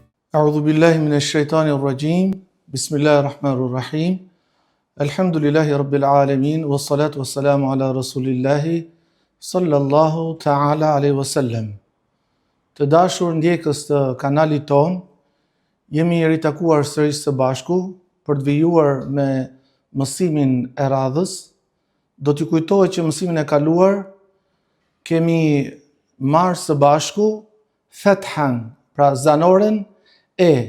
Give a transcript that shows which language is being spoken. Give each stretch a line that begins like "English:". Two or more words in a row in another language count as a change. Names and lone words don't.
Arabic: أعوذ بالله من الشيطان الرجيم. بسم الله الرحمن الرحيم. الحمد لله رب العالمين والصلاة والسلام على رسول الله صلى الله تعالى عليه وسلم.
Albanian: Të dashur ndjekës të kanalit ton, jemi ritakuar sërish së bashku për të vijuar me mësimin e radhës. Do t'ju kujtoj që mësimin e kaluar kemi marrë së bashku fethan, pra zanoren e.